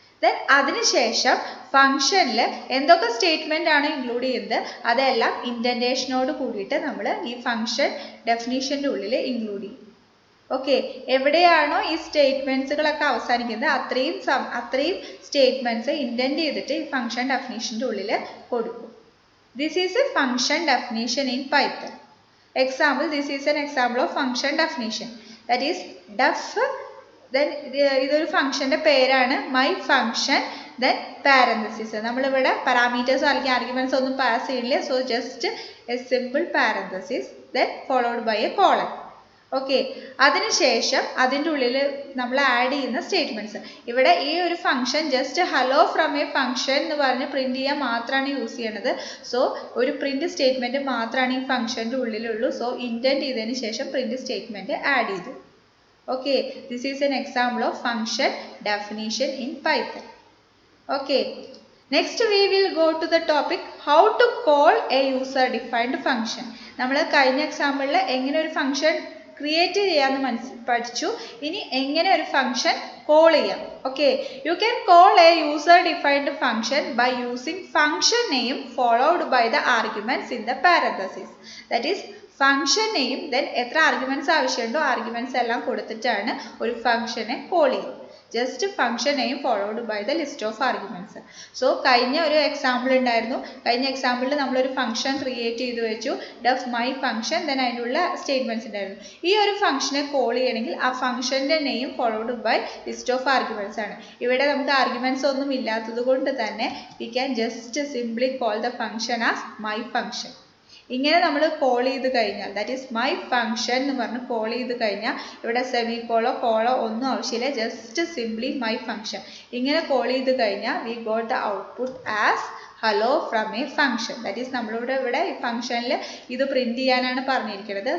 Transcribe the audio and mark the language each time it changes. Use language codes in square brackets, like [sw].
[ml] Then അതിനുശേഷം ഫംഗ്ഷനിൽ എന്തൊക്കെ സ്റ്റേറ്റ്മെൻ്റ് ആണ് ഇൻക്ലൂഡ് ചെയ്യുന്നത് അതെല്ലാം ഇൻഡൻറ്റേഷനോട് കൂടിയിട്ട് നമ്മൾ ഈ ഫംഗ്ഷൻ ഡെഫിനീഷൻ്റെ ഉള്ളിൽ ഇൻക്ലൂഡ് ചെയ്യും. ഓക്കെ, എവിടെയാണോ ഈ സ്റ്റേറ്റ്മെൻറ്റ്സുകളൊക്കെ അവസാനിക്കുന്നത് അത്രയും സ്റ്റേറ്റ്മെൻറ്റ്സ് ഇൻഡൻറ്റ് ചെയ്തിട്ട് ഈ ഫംഗ്ഷൻ ഡെഫിനീഷൻ്റെ ഉള്ളിൽ കൊടുക്കും. [en] This is a function definition in Python. Example, this is an example of function definition. That is def, then [ml] ഇതൊരു ഫംഗ്ഷൻ്റെ പേരാണ് [en] my function, then parenthesis. [ml] നമ്മളിവിടെ പാരാമീറ്റേഴ്സോ അല്ലെങ്കിൽ ആർഗ്യുമെന്റ്സ് ഒന്നും പാസ് ചെയ്യില്ല. [en] So just a simple parenthesis then followed by a colon. [ml] Okay, അതിനുശേഷം അതിൻ്റെ ഉള്ളിൽ നമ്മൾ ആഡ് ചെയ്യുന്ന സ്റ്റേറ്റ്മെൻറ്റ്സ്. ഇവിടെ ഈ ഒരു function just [en] hello from a function [ml] എന്ന് പറഞ്ഞ് പ്രിന്റ് ചെയ്യാൻ മാത്രമാണ് യൂസ് ചെയ്യണത്. സോ ഒരു പ്രിന്റ് സ്റ്റേറ്റ്മെൻറ്റ് മാത്രമാണ് ഈ ഫംഗ്ഷൻ്റെ ഉള്ളിലുള്ളൂ. സോ ഇൻഡൻറ്റ് ചെയ്തതിന് ശേഷം പ്രിന്റ് സ്റ്റേറ്റ്മെൻറ്റ് ആഡ് ചെയ്തു. [en] Okay, this is an example of function definition in Python. Okay, next we will go to the topic how to call a user defined function. [ml] നമ്മൾ കഴിഞ്ഞ എക്സാമ്പിളിൽ എങ്ങനെ ഒരു function create ചെയ്യാമെന്ന് പഠിച്ചു. ഇനി എങ്ങനെ ഒരു ഫംഗ്ഷൻ കോൾ ചെയ്യാം. [en] Okay, you can call a user defined function by using function name followed by the arguments in the parenthesis. That is function name then [ml] എത്ര ആർഗ്യുമെന്റ്സ് ആവശ്യമുണ്ടോ ആർഗ്യുമെന്റ്സ് എല്ലാം കൊടുത്തിട്ടാണ് ഒരു ഫംഗ്ഷനെ കോൾ ചെയ്യുന്നത്. [en] just function name followed by the list of arguments. [ml] So കഴിഞ്ഞ ഒരു example ഉണ്ടായിരുന്നു. കഴിഞ്ഞ എക്സാമ്പിളിൽ നമ്മളൊരു ഫംഗ്ഷൻ ക്രിയേറ്റ് ചെയ്ത് വെച്ചു, def my function, then അതിനുള്ള സ്റ്റേറ്റ്മെന്റ്സ് ഉണ്ടായിരുന്നു. ഈ ഒരു ഫംഗ്ഷനെ കോൾ ചെയ്യണമെങ്കിൽ ആ ഫംഗ്ഷന്റെ name [en] followed by list of arguments [ml] ആണ്. ഇവിടെ നമുക്ക് ആർഗ്യുമെന്റ്സ് ഒന്നും ഇല്ലാത്തത് കൊണ്ട് തന്നെ [en] we can just simply call the function as my function. [ml] ഇങ്ങനെ നമ്മൾ കോൾ ചെയ്ത് കഴിഞ്ഞാൽ, ദാറ്റ് ഈസ് മൈ ഫംഗ്ഷൻ എന്ന് പറഞ്ഞ് കോൾ ചെയ്ത് കഴിഞ്ഞാൽ ഇവിടെ സെമിക്കോളോ കോളോ ഒന്നും ആവശ്യമില്ല, [en] Just simply my function. [ml] ഇങ്ങനെ കോൾ ചെയ്ത് കഴിഞ്ഞാൽ [en] We got the output as hello from a function. [ml] That is നമ്മളിവിടെ ഈ ഫംഗ്ഷനിൽ ഇത് പ്രിന്റ് ചെയ്യാനാണ് പറഞ്ഞിരിക്കുന്നത്.